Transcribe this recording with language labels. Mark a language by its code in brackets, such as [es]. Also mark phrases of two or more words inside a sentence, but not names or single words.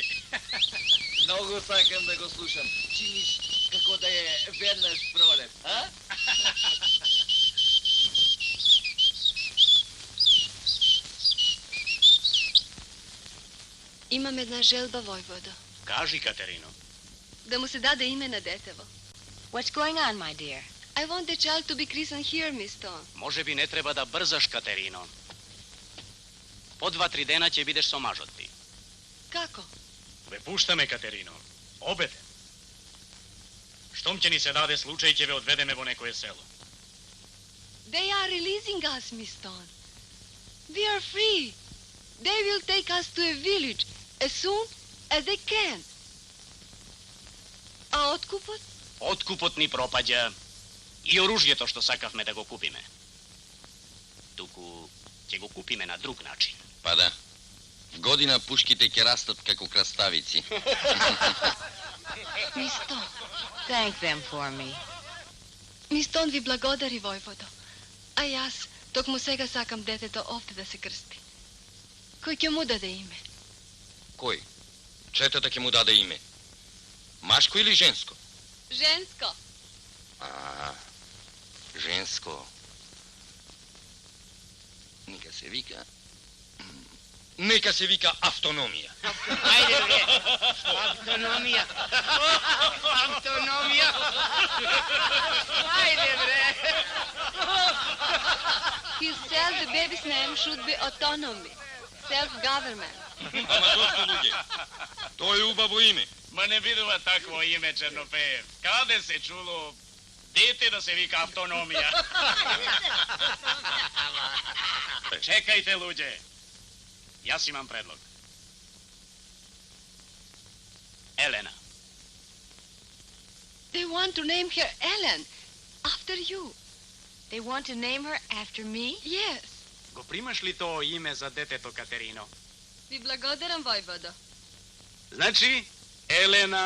[mk] Многу сакам да го слушам. Чиниш како да е веднаш пролет, а? Имам една желба, војводо. Кажи, Катерино. Да му се даде име на детево. [en] What's going on, my dear? I want the child to be christened here, Miss Stone. [mk] Може би не треба да брзаш, Катерино. По 2-3 дена ќе бидеш со мажот ти. Како? Бе, пушта ме, Катерино. Обете. Штом ќе ни се даде случај, ќе ве одведеме во некое село. [en] They are releasing us, Miss Stone. We are free. They will take us to a village as soon as they can. [mk] А откупот? Откупот ни пропаѓа и оружјето што сакавме да го купиме. Туку ќе го купиме на друг начин. Па да. Година пушките ќе растат како краставици. [en] Miss Stone. Thank them for me. [mk] Miss Stone ви благодари, војводо. А јас токму сега сакам детето овде да се крсти. Кој ќе му даде име? Кој? Четата ќе му даде име. Машко или женско? Женско. Женско. Нека се вика... Нека се вика автономија. Ајде, бре. Автономија. Автономија. Ајде, бре. [en] He said the baby's name should be autonomy. Self-government. [mk] Ама зошто, луѓе? Тоа е убаво име. Ма не видува такво име, Чернопеев. Каде се чуло дете да се вика автономија? Чекајте, луѓе. Јас имам предлог. Елена. [en] They want to name her Ellen, after you. They want to name her after me? Yes. [mk] Го примаш ли тоа име за детето, Катерино? Ви благодарам, војводо. Значи, Елена...